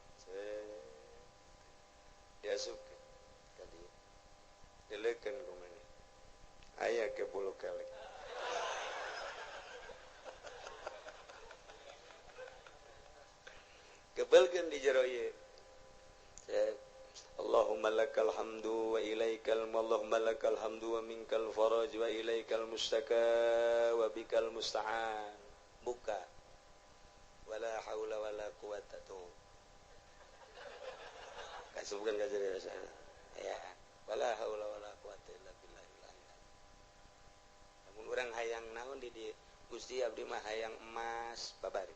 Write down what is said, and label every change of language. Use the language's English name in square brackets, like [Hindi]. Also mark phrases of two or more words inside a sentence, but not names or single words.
[Sundanese] Diasupkeun ka dieu. Dileukeun ku maneh. Aya ke 10 kali. Kebelkeun di jero ieu. [Arabic] اللهم لك الحمد وإليك اللهم لك الحمد ومنك الفرج وإليك المشتكى وبك المستعان. Buka. ولا حول ولا قوة tuh. [Sundanese] Kasubkeun ka jero sana. Ya. [Arabic] ولا حول ولا قوة إلا بالله العلي. [Sundanese] Lamun urang hayang naon di dieu Gusti abdi mah hayang emas babari.